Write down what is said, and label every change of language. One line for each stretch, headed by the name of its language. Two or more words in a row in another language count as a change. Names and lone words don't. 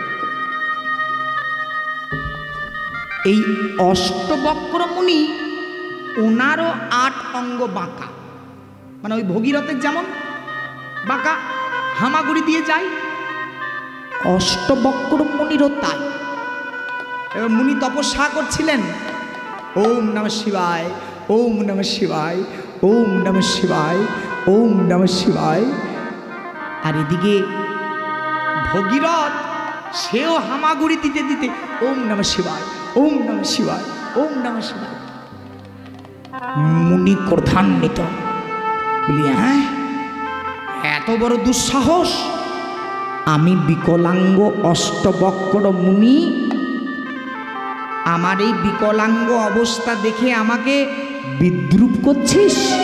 Bangla: এই অষ্টবক্র মুনি, ওনারও 8 অঙ্গ বাঁকা, মানে ওই ভগীরথের যেমন বাঁকা, হামাগুড়ি দিয়ে যায়, অষ্টবক্র মুনিরও তাই। এবার মুনি তপস্যা করছিলেন,
Sanskrit: ওম নমঃ শিবায়, ওম নমঃ শিবায়, ওম নমঃ শিবায়, ওম নমঃ শিবায়।
Bangla: আর এদিকে ভগীরথ, সেও হামাগুড়ি দিতে দিতে
Sanskrit: ওম নমঃ শিবায়, ওম নমঃ শিবায়,
Bangla: ওম নমঃ শিবায়। মুনি ক্রোধান্বিত, বলি হ্যাঁ, এত বড় দুঃসাহস! আমি বিকলাঙ্গ অষ্টবক্র মুনি, আমার এই বিকলাঙ্গ অবস্থা দেখে আমাকে বিদ্রুপ করছিস?